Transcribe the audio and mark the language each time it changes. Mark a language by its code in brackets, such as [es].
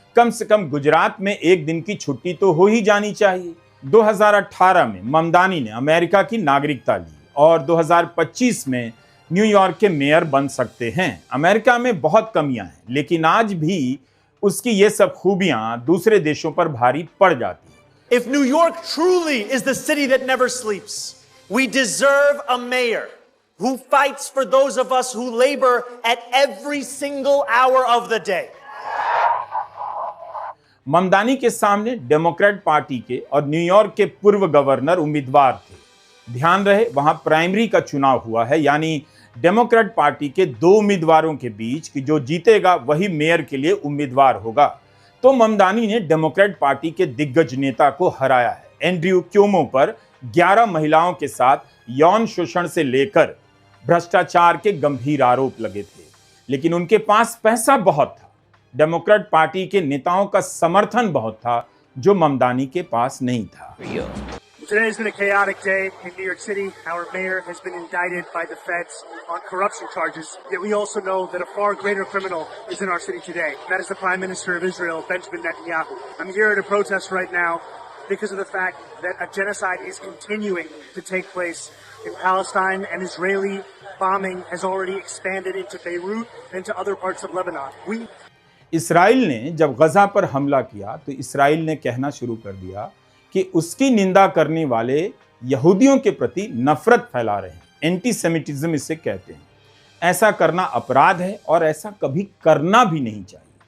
[hi] कम से कम गुजरात में एक दिन की छुट्टी तो हो ही जानी चाहिए। 2018 में ममदानी ने अमेरिका की नागरिकता ली और 2025 में न्यूयॉर्क के मेयर बन सकते हैं। अमेरिका में बहुत कमियां हैं, लेकिन आज भी उसकी ये सब खूबियां दूसरे देशों पर भारी पड़ जाती हैं। [en] If New York truly is the city that never sleeps, we deserve a mayor who fights for those of us who labor at every single hour of the day. [hi] Mamdani के सामने डेमोक्रेट पार्टी के और New York के पूर्व governor उम्मीदवार थे। ध्यान रहे, वहां प्राइमरी का चुनाव हुआ है, यानी डेमोक्रेट पार्टी के 2 उम्मीदवारों के बीच कि जो जीतेगा वही मेयर के लिए उम्मीदवार होगा। तो ममदानी ने डेमोक्रेट पार्टी के दिग्गज नेता को हराया है। एंड्रयू क्योमो पर 11 महिलाओं के साथ यौन शोषण से लेकर भ्रष्टाचार के गंभीर आरोप लगे थे, लेकिन उनके पास पैसा बहुत था, डेमोक्रेट पार्टी के नेताओं का समर्थन बहुत था, जो ममदानी के पास नहीं था। [en] Today has been a chaotic day in New York City. Our mayor has been indicted by the feds on corruption charges. Yet we also know that a far greater criminal is in our city today. That is the Prime Minister of Israel, Benjamin Netanyahu. I'm here at a protest right now because of the fact that a genocide is continuing to take place in Palestine, and Israeli bombing has already expanded into Beirut and to other parts of Lebanon. [hi] Israel ने जब गजा पर हमला किया तो Israel ने कहना शुरू कर दिया कि उसकी निंदा करने वाले यहूदियों के प्रति नफरत फैला रहे हैं। एंटीसेमिटिज्म इसे कहते हैं। ऐसा करना अपराध है और ऐसा कभी करना भी नहीं चाहिए।